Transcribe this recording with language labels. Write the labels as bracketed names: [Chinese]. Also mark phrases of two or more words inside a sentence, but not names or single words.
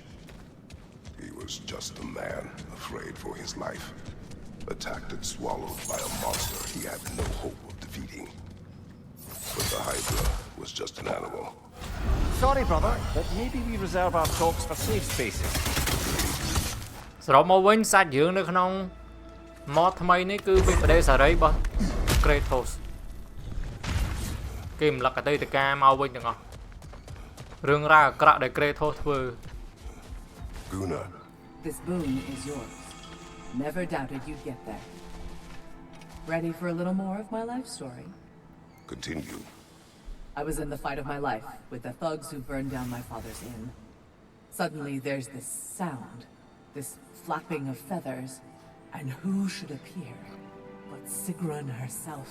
[English] He was just a man afraid for his life, attacked and swallowed by a monster he had no hope of defeating. But the Hydra was just an animal. Sorry, brother, but maybe we reserve our talks for safe spaces. [Khmer] សរុបមកវិញសាច់រឿងនៅក្នុង mod ថ្មីនេះគឺពីប្រទេសសេរីរបស់ Kratos គេរំលឹកអតីតកាលមកវិញទាំងអស់រឿងរ៉ាវអាក្រក់ដែល Kratos ធ្វើ [English] Guna. This boon is yours. Never doubted you'd get there. Ready for a little more of my life story? Continue. I was in the fight of my life with the thugs who burned down my father's inn. Suddenly there's this sound, this flapping of feathers, and who should appear but Sigrun herself.